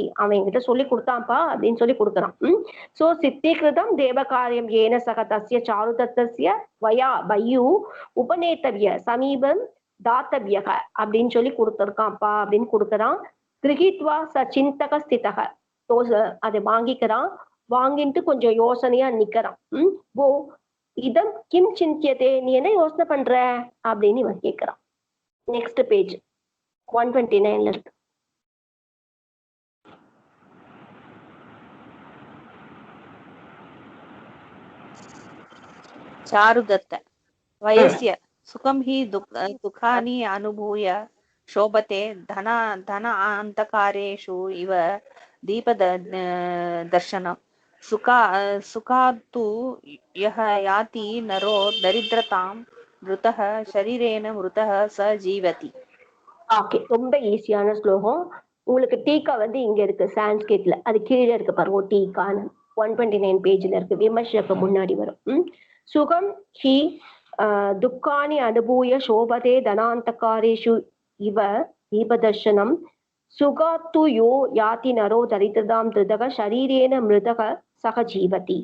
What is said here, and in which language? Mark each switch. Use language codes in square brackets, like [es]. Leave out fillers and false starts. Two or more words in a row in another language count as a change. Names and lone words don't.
[ta] அவன் என்கிட்ட சொல்லி கொடுத்தான்ப்பா அப்படின்னு சொல்லி கொடுக்குறான். சோ [sa] सिद्धीकृतं देवकार्यं येन सह तस्य चारुदत्तस्य त्वया पयु उपनेतव्य समीपं दातव्यः [ta] அப்படின்னு சொல்லி கொடுத்துருக்கான்ப்பா அப்படின்னு கொடுக்குறான். [sa] गृहीत्वा सचिन्तः स्थितः, [ta] அதை வாங்கிக்கிறான். வாங்கிட்டு கொஞ்சம் யோசனையா நிக்கிறான். [sa] ओ इदं किं चिन्त्यते, [ta] நீ என்ன யோசனை பண்ற அப்படின்னு இவன் கேட்கிறான். [en] next page [ta] 129 இருக்கு. [sa] चारुदत्त वयस्य सुखं हि दुःखानि अनुभूय शोभते धनान्तकारेषु इव दीपदर्शनं सुखात्तु यः याति नरो दरिद्रतां मृतः शरीरेण मृतः स जीवति. [ta] ஓகே, ரொம்ப ஈஸியான ஸ்லோகம். உங்களுக்கு டீக்கா வந்து இங்க இருக்கு சான்ஸ்கிரிட்ல, அது கீழே இருக்கு பாருங்க டீக்கான்னு 129 பேஜ்ல இருக்கு, விமர்சக முன்னாடி வரும். [sa] सुखं हि दुःखानि अनुभूय शोभते धनान्धकारेषु इव दीपदर्शनम् सुखात्तु यो याति नरो दरिद्रतां धृतः शरीरेण मृतः स जीवति.